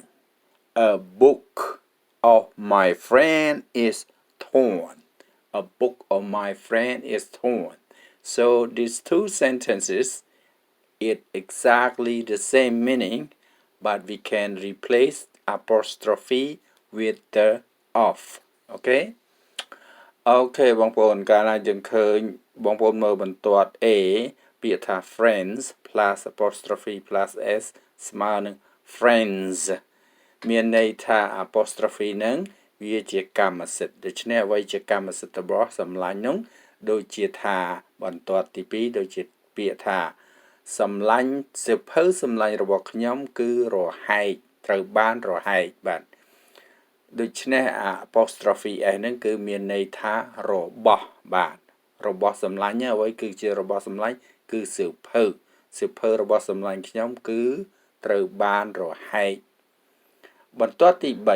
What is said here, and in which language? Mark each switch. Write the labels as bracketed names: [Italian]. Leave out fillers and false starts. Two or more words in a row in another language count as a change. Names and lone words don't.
[English] A book of my friend is torn. A book of my friend is torn. So these two sentences it exactly the same meaning, but we can replace apostrophe with the of. Okay? Okay [Khmer] បងប្អូនកាលណាយើងឃើញបងប្អូនមើលបន្ទាត់ A ពាក្យថា [English] friends plus apostrophe plus s [Khmer] ស្មើនឹង friends មានន័ យថា apostrophe នឹងវាជាកម្មសិទ្ធិដូច្នេះអ្វីជាកម្មសិទ្ធិរបស់សម្លាញ់នោះដូចជា ថាបន្ទាត់ទី2ដូចជាពាក្យថាសម្លាញ់សិភៅសម្លាញ់របស់ខ្ញុំគឺរហែកត្រូវបានរហែកបាទដូច្នេះ [English] apostrophe s [Khmer] ហ្នឹងគឺមានន័យថារបស់បាទរបស់សម្លាញ់អ្វីគឺជារបស់សម្លាញ់គឺសិភៅរបស់សម្លាញ់ខ្ញុំគឺត្រូវបានរហែកបន្ទាត់ទី